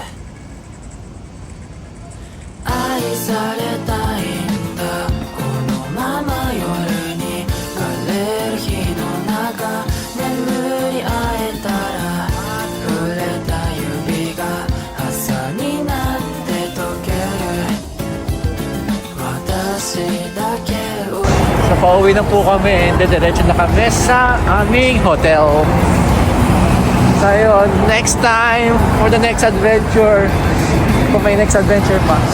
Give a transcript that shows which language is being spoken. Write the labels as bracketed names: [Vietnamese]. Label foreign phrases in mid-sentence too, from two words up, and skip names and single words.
[Japanese] 愛されたいんだこのまま夜に枯れる日の中眠り会えたら触れた指が朝になって溶ける私だけを [Filipino] So, pauwi na po kami and diretso na kami sa aming hotel. So, yun, [English] next time for the next adventure. [Filipino] Kung may [English] next adventure [Filipino] pa.